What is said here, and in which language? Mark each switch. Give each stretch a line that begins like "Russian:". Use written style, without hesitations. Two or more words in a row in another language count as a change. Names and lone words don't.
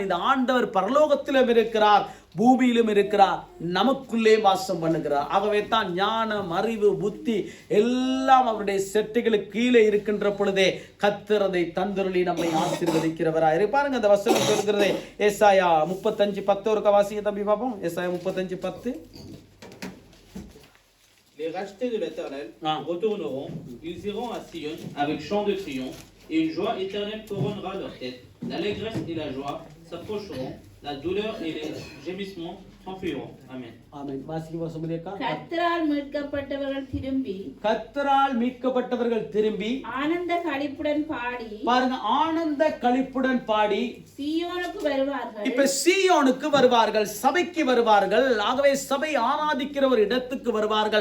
Tamil: இந்த ஆண்டவர் பரலோகத்திலும் இருக்கிறார், பூமியிலும் இருக்கிறார், நமக்குள்ளே வாசம் பண்ணுகிறார். ஆகவே தான் ஞானம், அறிவு, புத்தி எல்லாம் அவருடைய செட்டைகளுக்கு கீழே இருக்கின்ற பொழுதே கர்த்தர் அதை தந்தருளி நம்மை ஆசீர்வதிக்கிறவராய். பாருங்க, அந்த வசனம் சொல்கிறது ஏசாயா 35:10. ஒரு வாசிங்க தம்பி பாப்போம். ஏசாயா 35:10.
French: Les rachetés de l'Éternel retourneront, ils iront à Sion avec chant de triomphe, et une joie éternelle couronnera leur tête. L'allégresse et la joie s'approcheront, la douleur et les gémissements s'enfuiront. Amen.
Tamil: ஆமென். வாசிங்க சுமதியக்கா. கர்த்தரால் மீட்கப்பட்டவர்கள் திரும்பி ஆனந்த களிப்புடன் பாடி, பாருங்க, ஆனந்த களிப்புடன் பாடி சீயோனுக்கு வருவார்கள். இப்ப சீயோனுக்கு வருவார்கள், சபைக்கு வருவார்கள். ஆகவே சபை ஆராதிக்கிற ஒரு இடத்துக்கு வருவார்கள்.